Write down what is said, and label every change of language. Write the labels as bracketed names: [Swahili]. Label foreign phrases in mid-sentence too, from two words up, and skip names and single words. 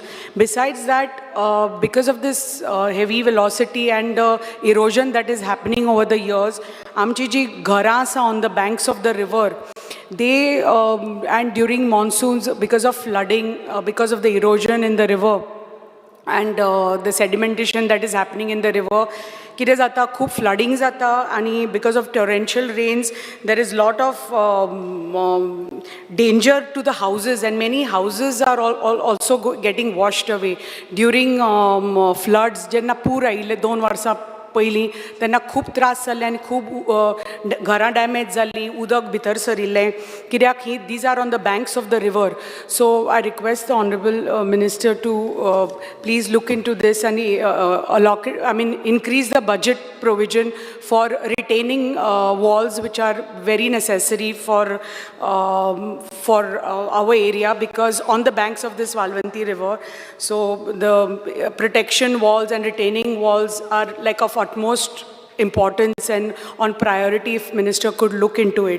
[English] Besides that, because of this heavy velocity and erosion that is happening over the years, [Konkani] amchiji ghara asa [English] on the banks of the river, they and during monsoons, because of flooding, because of the erosion in the river and the sedimentation that is happening in the river, [Konkani] कितें जाता, खूप flooding जाता, आणि [English] because of torrential rains there is lot of danger to the houses, and many houses are also getting washed away during floods. [Konkani] जेन्ना पूर आयिल्ले 2 वर्सां पयलीं तेन्ना खूब त्रास जाल्ले आनी खूब घरां डॅमेज जाल्लीं, उदक भितर सरिल्लें, कित्याक [English] these are on the banks of the river. So I request the Honorable Minister to please look into this and increase the budget provision for retaining walls, which are very necessary for our area, because on the banks of this Valvanti River, so the protection walls and retaining walls are like of utmost importance and on priority if Minister could look into it.